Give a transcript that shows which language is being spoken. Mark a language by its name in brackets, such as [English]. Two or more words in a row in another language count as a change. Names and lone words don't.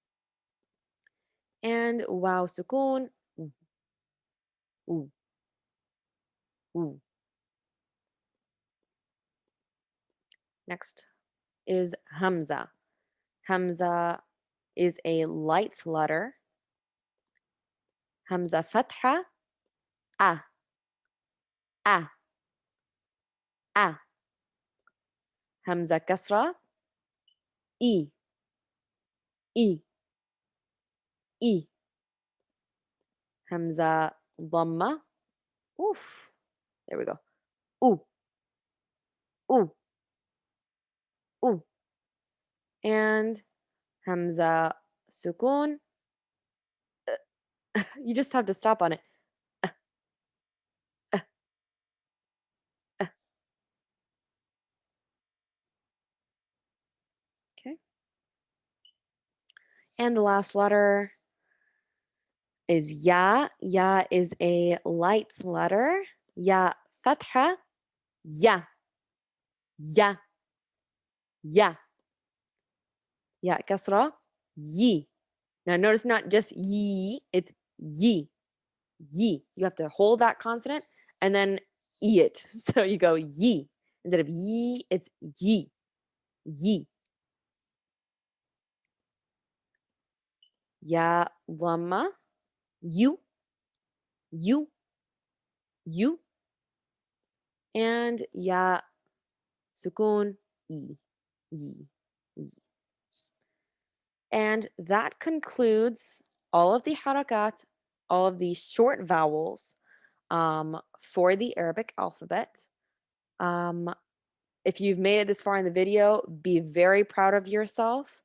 [Arabic] and wow سكون woo. [English] Woo. Next is Hamza. Hamza is a light letter. [Arabic] همزة فتحة أ أ أ. همزة كسرة إي إي إي. همزة ضمة أوف. [English] There we go. [Arabic] أو أو أو. And همزة سكون. [English] You just have to stop on it. Uh, uh. Okay. And the last letter is ya. Ya is a light letter. [Arabic] ياء فتحة. يَ يَ يَ. ياء كسرة يِ. [English] Now notice not just yi, it's yi. [Arabic] Yi. [English] You have to hold that consonant and then e it. So you go yi. Instead of yi, it's yi. [Arabic] يِ ياء ضمة. يُ يُ يُ. And ياء سكون إ يِ يِ. [English] And that concludes all of the harakat, all of the short vowels for the Arabic alphabet. Um, if you've made it this far in the video, be very proud of yourself.